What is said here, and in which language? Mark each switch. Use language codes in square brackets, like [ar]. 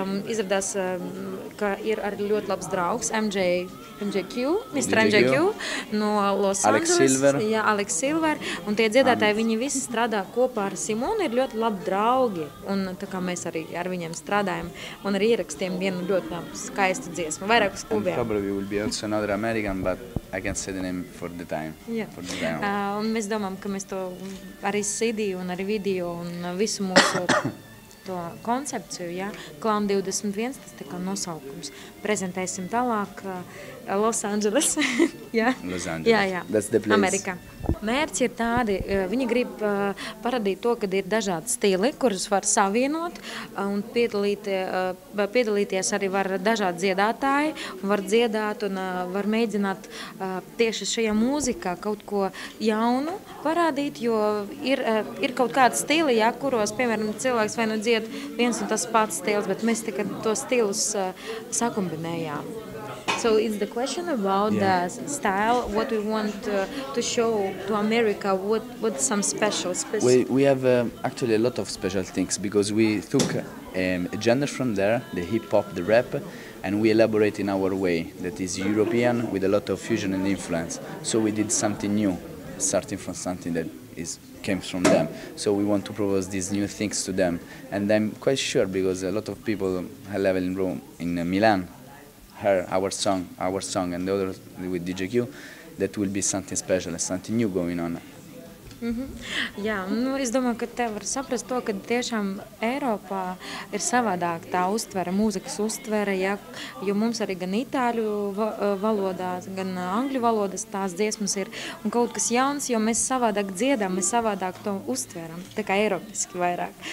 [lv] Izrādās, ka ir arī ļoti labs draugs, MJQ, Mr. MJQ no Los Angeles, Alex Silver, un tie dziedātāji, viņi visi strādā kopā ar Simonu, ir ļoti labi draugi, un tā kā mēs arī ar viņiem strādājam, un arī ierakstījām vienu ļoti skaistu dziesmu, vairākus klubiem. [en] And probably will be also another American, but I can't say the name for the time. [lv] Un mēs domājam, ka mēs to arī CD un arī video un visu mūsu to koncepciju, Clown 21, tas tā kā nosaukums. Prezentēsim tālāk Los Angeles. [en] Los Angeles. That's the place. [lv] Amerikā. Mērķi ir tādi, viņi grib parādīt to, ka ir dažādi stili, kurus var savienot, un piedalīties arī var dažādi dziedātāji, un var dziedāt un var mēģināt tieši šajā mūzikā kaut ko jaunu parādīt, jo ir kaut kādi stili, kuros, piemēram, cilvēks vai nu dzied viens un tas pats stils, bet mēs tikai to stilus sakombinējām. [en] So it's the question about the style, what we want to show to America, what some special. We have actually a lot of special things because we took a genre from there, the hip-hop, the rap, and we elaborate in our way that is European with a lot of fusion and influence. So we did something new, starting from something that came from them. So we want to propose these new things to them. And I'm quite sure because a lot of people have level in Rome, in Milan, heard our song and the other with DJQ, that will be something special, something new going on. [lv] Jā, es domāju, ka te var saprast to, ka tiešām Eiropā ir savādāk tā uztvere, mūzikas uztvere, jo mums arī gan itāļu valodā, gan angļu valodas tās dziesmas ir, un kaut kas jauns, jo mēs savādāk dziedām, mēs savādāk to uztveram, tā kā eiropiski vairāk.